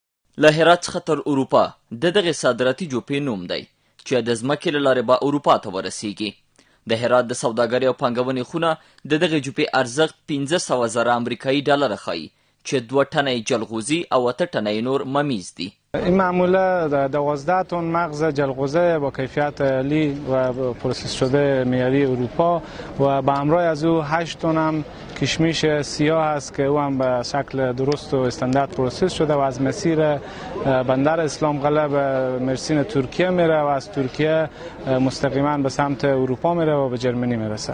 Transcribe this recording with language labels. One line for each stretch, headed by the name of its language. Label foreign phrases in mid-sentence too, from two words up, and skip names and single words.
Pashto: له هرات څخه تر اروپا د دغه صادراتي جوپې نوم دی چې د ځمکې له لارې به اروپا ته ورسیږي. د هرات د سوداګرۍ او پانګونې خونه د دغه جوپې ارزښت 500,000 امریکایي ډالره ښایي چې 2 ټنه جلغوزي او 8 ټنه نور ممیز دي.
Persian: این معموله 12 تن مغز جلغوزه با کیفیت عالی و پروسس شده معیاری اروپا و به همراه از او 8 تن هم کشمیش سیاه است که او هم به شکل درست و استاندارد پروسس شده و از مسیر بندر اسلام قلعه به مرسین ترکیه میره و از ترکیه مستقیما به سمت اروپا میره و به جرمنی میرسه.